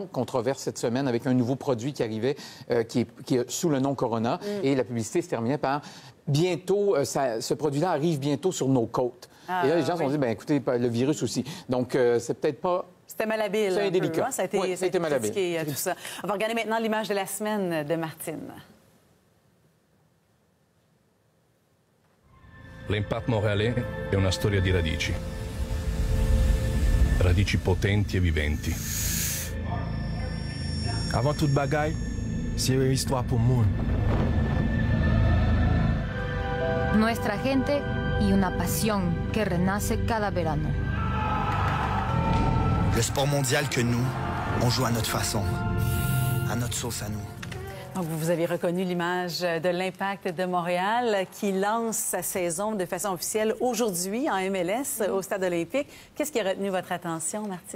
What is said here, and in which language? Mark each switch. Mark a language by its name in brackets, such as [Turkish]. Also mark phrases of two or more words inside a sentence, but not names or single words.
[French] Controverse cette semaine avec un nouveau produit qui arrivait, qui est sous le nom Corona, et la publicité se terminait par bientôt, ce produit-là arrive bientôt sur nos côtes. Et là, les gens se sont dit, écoutez, le virus aussi. Donc, c'est peut-être pas... C'était malhabile. C'est indélicat. Ça a été malhabile. Tout ça. On va regarder maintenant l'image de la semaine de Martine. [Italian] L'Impact Montréalais è una storia di radici. Radici potenti e viventi. [French] Avant toute bagaille, c'est une histoire pour monde. [Spanish] Nuestra gente y una pasión que renace cada verano. [French] Le sport mondial que nous, on joue à notre façon, à notre sauce à nous. Donc, vous avez reconnu l'image de l'Impact de Montréal qui lance sa saison de façon officielle aujourd'hui en MLS au Stade olympique. Qu'est-ce qui a retenu votre attention, Martine?